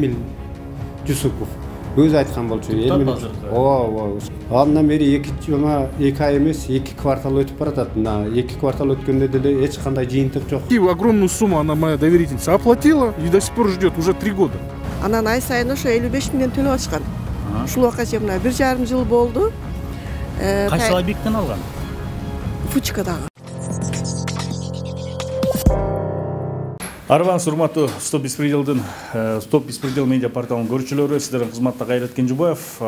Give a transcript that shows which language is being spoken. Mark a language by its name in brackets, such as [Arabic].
[Kyrgyz] Эмил Жусупов өзү айткан болчу. Ооба. Андан бери 2 ай эмес, 2 квартал өтүп баратат. Мына 2 квартал өткөндө деле эч кандай жыйынтык жок. [Russian] Огромную сумму она моя доверительница оплатила и до сих пор ждет уже 3 года. [Kyrgyz] Анан ай сайын ошо 55 миңден төлөп атышкан. Ушул убакка чейин мына 1,5 жыл болду. Кайсы объекттен алган? Фучикадагы. Арбаңыз урматтуу Стоп беспредел медиа порталынын көрүүчүлөрү, сиздердин кызматта Кайрат Кенжебаев.